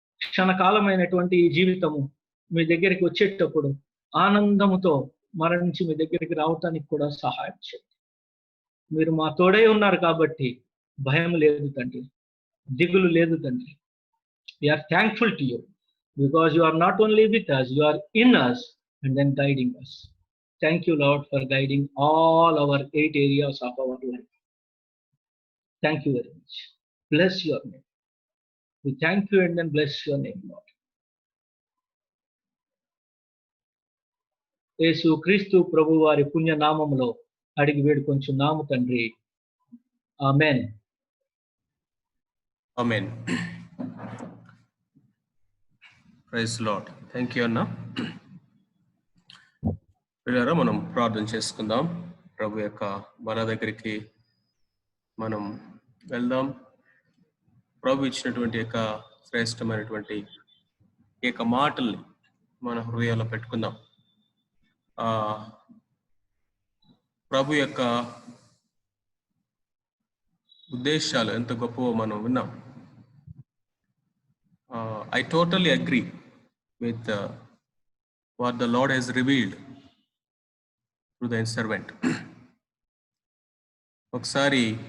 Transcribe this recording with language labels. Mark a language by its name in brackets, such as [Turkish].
[Telugu] క్షణకాలమైనటువంటి ఈ జీవితము మీ దగ్గరికి వచ్చేటప్పుడు ఆనందముతో మరణించి మీ దగ్గరికి రావటానికి కూడా సహాయం చేయండి. మీరు మా తోడై ఉన్నారు కాబట్టి భయం లేదు తండ్రి, దిగులు లేదు తండ్రి. [English] We are thankful to you because you are not only with us, you are in us and then guiding us. Thank you Lord for guiding all our 8 areas of our life. Thank you very much. Bless your name. We thank you and then bless your name, Lord. [Telugu] యేసు క్రీస్తు ప్రభు వారి పుణ్య నామములో అడిగి వేడుకొంచున్నాము తండ్రి. ఆమేన్. ఆమేన్. [English] Praise Lord. Thank you అన్న. [Telugu] పిల్లరా, మనం ప్రార్థన చేసుకుందాం. ప్రభు యొక్క బల దగ్గరికి మనం వెళ్దాం. ప్రభు ఇచ్చినటువంటి యొక్క శ్రేష్టమైనటువంటి యొక్క మాటల్ని మన హృదయాల్లో పెట్టుకుందాం. ప్రభు యొక్క ఉద్దేశాలు ఎంత గొప్పవో మనం విన్నాం. [English] I totally agree with what the Lord has revealed through the servant. ఒకసారి